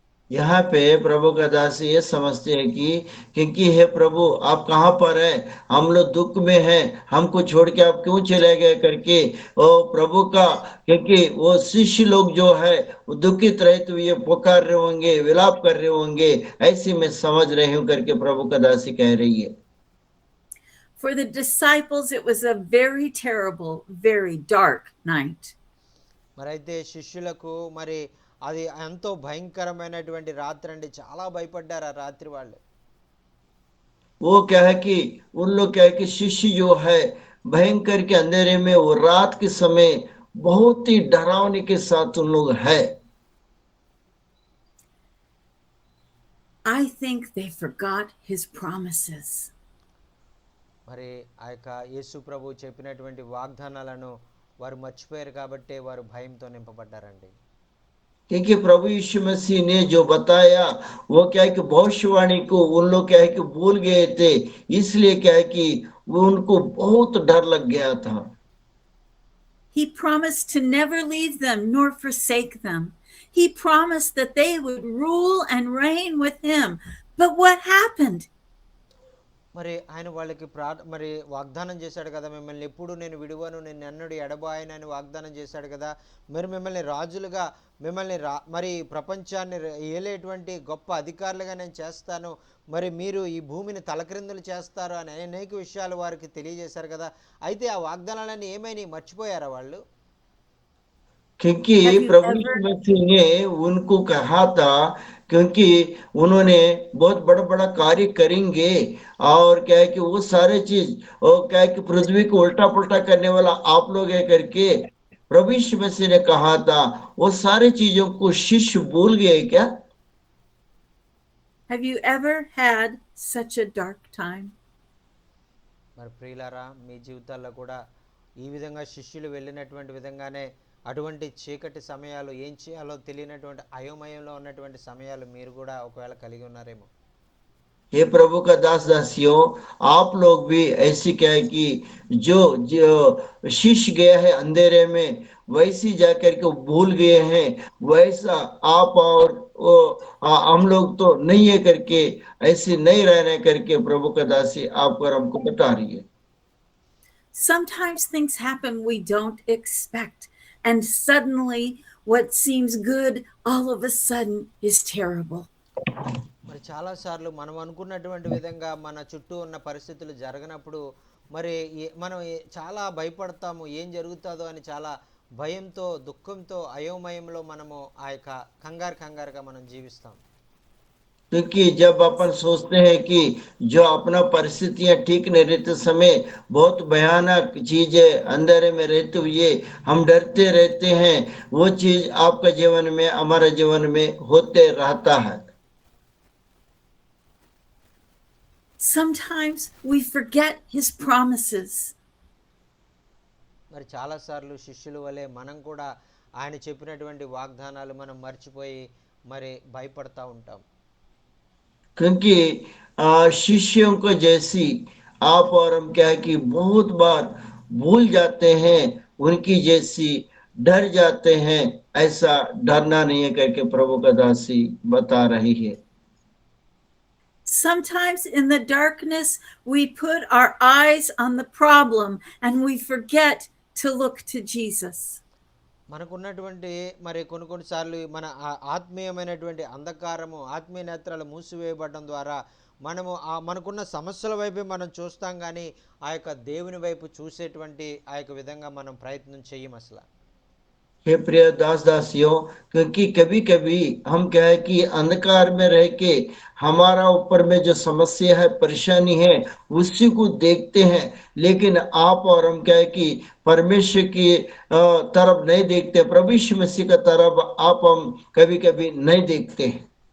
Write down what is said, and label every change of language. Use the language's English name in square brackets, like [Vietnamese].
[Hindi] यहाँ पे प्रभु का दास ये समझते हैं कि हे प्रभु आप कहाँ पर है, हम लोग दुख में हैं, हमको छोड़ के आप क्यों चले गए करके और प्रभु का, क्योंकि वो शिष्य लोग जो है वो दुखित रहते हुए पुकार रहे होंगे, विलाप कर रहे होंगे, ऐसे मैं समझ रही हूँ करके प्रभु का दासी कह रही है। [English] For the disciples, it was a very terrible, very dark night. [Telugu] మరైతే శిష్యులకు మరి అది ఎంతో భయంకరమైనటువంటి రాత్రి అండి, చాలా భయపడ్డారు ఆ రాత్రి వాళ్ళు. [Hindi] वो क्या है कि उन लोग क्या है कि शिष्य जो है भयंकर के अंधेरे में वो रात के समय बहुत ही डरावने के साथ उन लोग है। [English] I think they forgot his promises. [Telugu] మరి ఆ యొక్క యేసు ప్రభు చెప్పినటువంటి వాగ్దానాలను వారు మర్చిపోయారు కాబట్టి వారు భయంతో నింపబడ్డారండి. [Hindi] क्योंकि प्रभु यीशु मसीह ने जो बताया वो क्या है कि भविष्यवाणी को उन लोग क्या है कि भूल गए थे, इसलिए क्या है कि वो उनको बहुत डर लग गया था। [English] He promised to never leave them nor forsake them. He promised that they would rule and reign with him. But what happened? [Telugu] మరి ఆయన వాళ్ళకి మరి వాగ్దానం చేశాడు కదా, మిమ్మల్ని ఎప్పుడు నేను విడువను, నేను ఎన్నడూ ఎడబాయను అని వాగ్దానం చేశాడు కదా, మరి మిమ్మల్ని రాజులుగా, మిమ్మల్ని మరి ప్రపంచాన్ని ఏలేటువంటి గొప్ప అధికారులుగా నేను చేస్తాను, మరి మీరు ఈ భూమిని తలక్రిందులు చేస్తారు అని అనేక విషయాలు వారికి తెలియజేశారు కదా. అయితే ఆ వాగ్దానాలన్నీ ఏమైనా మర్చిపోయారా వాళ్ళు? [Hindi] क्योंकि [English] Have you [Hindi] प्रभु [English] ever [Hindi] यीशु मसीह ने उनको कहा था, क्योंकि उन्होंने बहुत बड़ा बड़ा कार्य करेंगे और क्या है कि वो सारे चीज और क्या है कि पृथ्वी को उल्टा पुल्टा करने वाला आप लोग है करके प्रभु यीशु मसीह ने कहा था, वो सारे चीजों को शिष्य भूल गए क्या? [English] have you ever had such a dark time? [Telugu] మరి ప్రియులారా, మీ జీవితాల్లో కూడా ఈ విధంగా శిష్యులు వెళ్ళినటువంటి విధంగానే అటువంటి చీకటి సమయాలు, ఏం చేయాలో తెలియనటువంటి అయోమయంలో ఉన్నటువంటి సమయాలు మీరు కూడా ఒకవేళ కలిగి ఉన్నారేమో. [Hindi] हे प्रभु का दास दासियों, आप लोग भी ऐसी क्या है कि जो जो शिष्य गया है अंधेरे में वैसी जाकर के भूल गए हैं, वैसा आप और हम लोग तो नहीं है करके ऐसे नहीं रहने करके प्रभु का दासी आपको और हमको बता रही है। [English] Sometimes things happen we don't expect, and suddenly what seems good all of a sudden is terrible. [Telugu] మరి చాలాసార్లు మనం అనుకున్నటువంటి విధంగా మన చుట్టూ ఉన్న పరిస్థితులు జరగనప్పుడు మరి మనం చాలా భయపడతాము, ఏం జరుగుతుందో అని చాలా భయంతో, దుఃఖంతో, అయోమయంలో మనము ఆ యొక్క కంగారుగా మనం జీవిస్తాం. [Hindi] क्योंकि जब अपन सोचते हैं कि जो अपना परिस्थितियां ठीक नहीं रहते समय बहुत भयानक चीजें अंधेरे में रहते हुए हम डरते रहते हैं, वो चीज आपका जीवन में हमारे जीवन में होते रहता है। [English] Sometimes we forget his promises. [Telugu] మరి చాలాసార్లు శిష్యుల వలె మనం కూడా ఆయన చెప్పినటువంటి వాగ్దానాలు మనం మర్చిపోయి మరి భయపడతా ఉంటాం. [Hindi] क्योंकि शिष्यों को जैसी आप और हम क्या है कि बहुत बार भूल जाते हैं, उनकी जैसी डर जाते हैं, ऐसा डरना नहीं है करके प्रभु का दासी बता रही है। [English] Sometimes in the darkness, we put our eyes on the problem and we forget to look to Jesus. [Telugu] మనకున్నటువంటి మరి కొన్నిసార్లు మన ఆత్మీయమైనటువంటి అంధకారము, ఆత్మీయ నేత్రాలు మూసివేయబడడం ద్వారా మనము మనకున్న సమస్యల వైపే మనం చూస్తాం, కానీ ఆ యొక్క దేవుని వైపు చూసేటువంటి ఆ యొక్క విధంగా మనం ప్రయత్నం చెయ్యం అసలు. [Hindi] हे प्रिय दास दासियों, क्योंकि कभी कभी हम क्या है कि अंधकार में रह के हमारा ऊपर में जो समस्या है, परेशानी है, उसी को देखते हैं। लेकिन आप और हम क्या है कि परमेश्वर की तरफ नहीं देखते, प्रभु यीशु मसीह का तरफ आप हम कभी कभी नहीं देखते हैं।